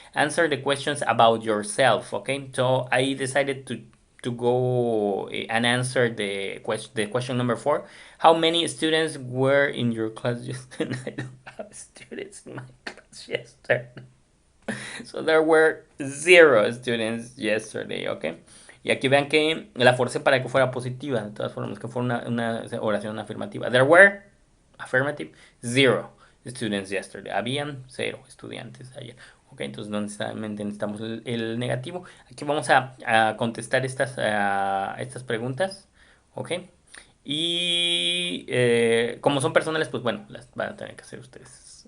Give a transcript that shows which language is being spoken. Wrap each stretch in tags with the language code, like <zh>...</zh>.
<en>Answer the questions about yourself, okay? So I decided to go and answer the question number 4. How many students were in your class yesterday? I don't have students in my class yesterday. So there were 0 students yesterday, okay?</en> <es>Y aquí vean que la forcé para que fuera positiva, de todas formas, que fuera una oración afirmativa.</es> <en>There were, affirmative, 0 students yesterday.</en> <es>Habían 0 estudiantes ayer. Ok, entonces no necesariamente necesitamos el negativo. Aquí vamos a contestar estas preguntas. Ok. Y como son personales, pues bueno, las van a tener que hacer ustedes.</es>